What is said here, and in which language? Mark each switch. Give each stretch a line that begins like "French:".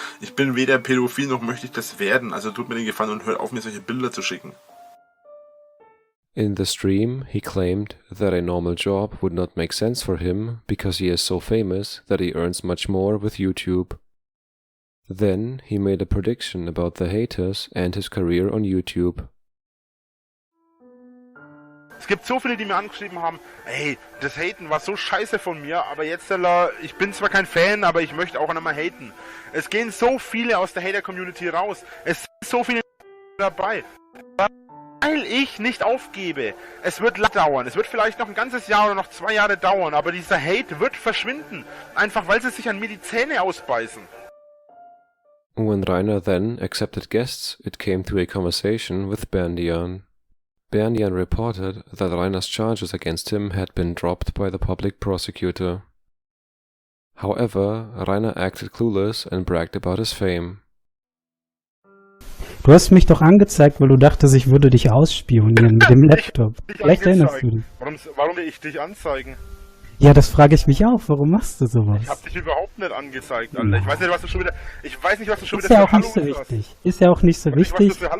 German: Ich bin weder pädophil noch möchte ich das werden, also tut mir den Gefallen und hört auf, mir solche Bilder zu schicken.
English: In the stream, he claimed that a normal job would not make sense for him because he is so famous that he earns much more with YouTube. Then he made a prediction about the haters and his career on YouTube.
German: Es gibt so viele, die mir angeschrieben haben, ey, das Haten war so scheiße von mir, aber jetzt, ich bin zwar kein Fan, aber ich möchte auch einmal haten. Es gehen so viele aus der Hater-Community raus. Es sind so viele dabei. Weil ich nicht aufgebe. Es wird lang dauern. Es wird vielleicht noch ein ganzes Jahr oder noch 2 Jahre dauern, aber dieser Hate wird verschwinden. Einfach weil sie sich an mir die Zähne ausbeißen.
English: When Rainer then accepted guests, it came to a conversation with Berndian. Berndian reported that Rainer's charges against him had been dropped by the public prosecutor. However, Rainer acted clueless and bragged about his fame.
German: Du hast mich doch angezeigt, weil du dachtest, ich würde dich ausspionieren mit dem Laptop. Vielleicht erinnerst du dich. Warum will ich dich anzeigen? Ja, das frage ich mich auch. Warum machst du sowas? Ich hab dich überhaupt nicht angezeigt, Alter. Ich weiß nicht, was du schon wieder Ist ja auch nicht so wichtig. Ist ja auch nicht so wichtig.